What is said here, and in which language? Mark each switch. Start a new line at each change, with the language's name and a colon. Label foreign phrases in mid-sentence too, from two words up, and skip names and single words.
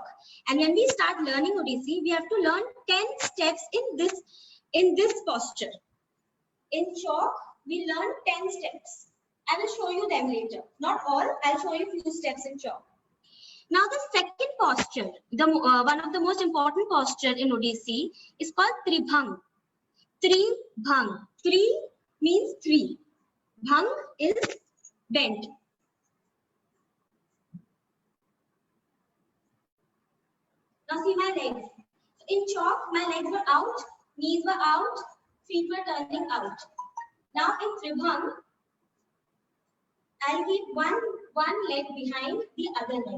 English: And when we start learning Odissi, we have to learn 10 steps in this posture. In Chauk, we learn 10 steps. I will show you them later. Not all, I'll show you a few steps in Chauk. Now the second posture, one of the most important posture in Odissi is called Tribhang. Tribhang. Tri means 3. Bhang is bent. Now see my legs. In Chauk, my legs were out, knees were out, feet were turning out. Now in Tribhang, I'll keep one leg behind the other leg.